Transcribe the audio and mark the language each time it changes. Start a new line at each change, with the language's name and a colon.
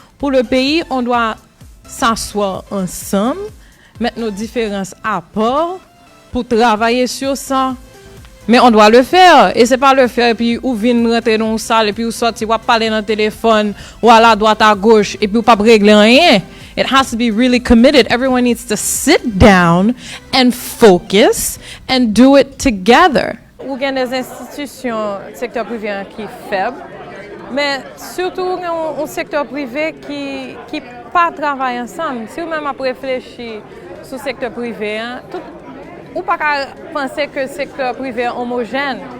French: Pour le pays, on doit s'asseoir ensemble, mettre nos différences à part pour travailler sur ça. Mais on doit le faire. Et c'est pas le faire et puis ou venir rentrer dans une salle et puis ou sortir ou parler dans le téléphone ou à la droite à gauche et puis ou pas régler rien.
English: It has to be really committed. Everyone needs to sit down and focus and do it together.
French: Ou il y a des institutions secteur privé qui sont faibles, mais surtout un secteur privé qui pas travaille ensemble. Si vous-même avez réfléchi sur le secteur privé, hein, ou pas penser que le secteur privé est homogène.